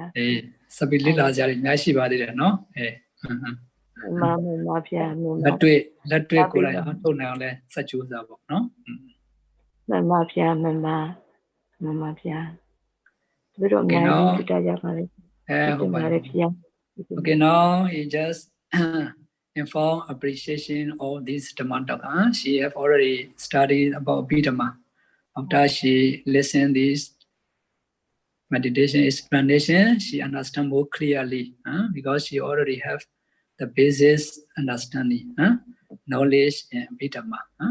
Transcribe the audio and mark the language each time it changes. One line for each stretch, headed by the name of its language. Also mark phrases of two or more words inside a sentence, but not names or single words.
Burmese: စပီလေးလာကြတယ်အများရှိပါသေးတယ်နော် မဗျာ လက်တွေ့ကိုယ်တိုင်အောင်ထုတ်နိုင်အောင်လဲစက်ကြိုးစားပေါ့နော် မဗျာဗျာဘယ်တော့မှမတူကြပါဘူး ဟုတ်ပါတယ် ဗျာ
English: Okay, now he just inform appreciation of this Dhamma talk. She have already studied about Abhidhamma. After she listened this meditation explanation, she understand more clearly because she already have the basis understanding, knowledge in Abhidhamma.